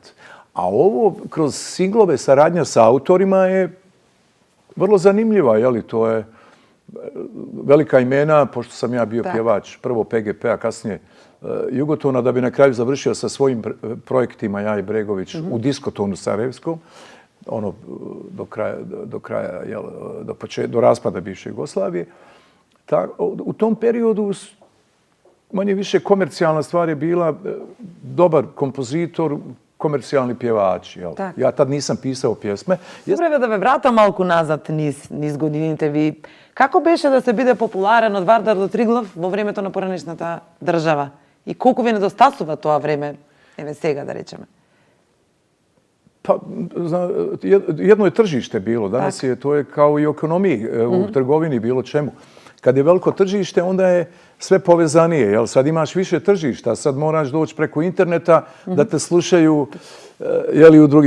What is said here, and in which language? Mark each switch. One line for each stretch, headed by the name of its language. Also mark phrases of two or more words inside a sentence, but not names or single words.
Bosnian: A ovo kroz singlove saradnja sa autorima je vrlo zanimljiva, jeli, to je velika imena, pošto sam ja bio pjevač prvo PGP-a, kasnije Jugotona, da bi na kraju završio sa svojim projektima, ja i Bregović, u Diskotonu Sarajevskom, do raspada bivše Jugoslavije. U tom periodu manje više komercijalna stvar je bila dobar kompozitor, komercijalni pjevači. Ja tad nisam pisao pjesme.
Macedonian: Добре, да ве вратам малку назад низ годините ви. Како беше да се биде популарен од Вардар до Триглав во времето на поранешната држава? И колку ви недостасува тоа време, еве сега да речеме?
Bosnian: Pa, jedno je tržište bilo. Danas to je kao i u ekonomiji, u trgovini, bilo čemu. Kad je veliko tržište, onda je sve povezanije. Jel? Sad imaš više tržišta, sad moraš doći preko interneta da te slušaju u drugim.